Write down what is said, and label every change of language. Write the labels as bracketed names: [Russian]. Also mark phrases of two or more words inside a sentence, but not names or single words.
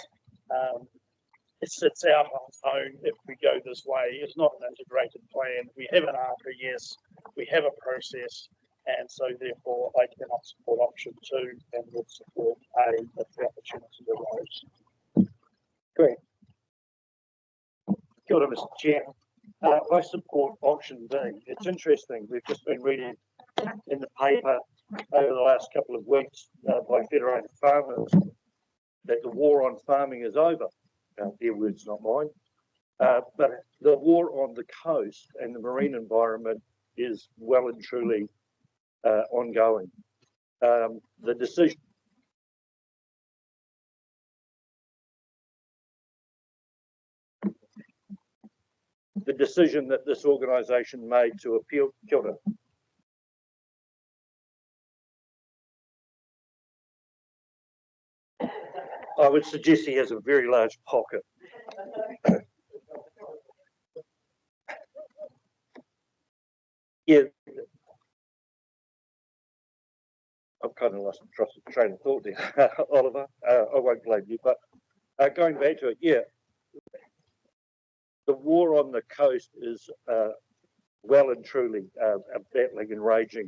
[English] It sits out on its own if we go this way. It's not an integrated plan. We have an ARPA, yes, we have a process, and so therefore I cannot support option 2 and would support A if the opportunity arose. Great. [Māori] Kia ora, [English] Mr. Chair. I support option B. It's interesting. We've just been reading in the paper over the last couple of weeks by Federated Farmers that the war on farming is over. Their words, not mine. But the war on the coast and the marine environment is well and truly ongoing. The decision that this organisation made to appeal, [Māori] kia ora. [English] I would suggest he has a very large pocket. Yeah, I've kind of lost the train of thought there, Oliver. I won't blame you, but going back to it, yeah, the war on the coast is well and truly battling and raging.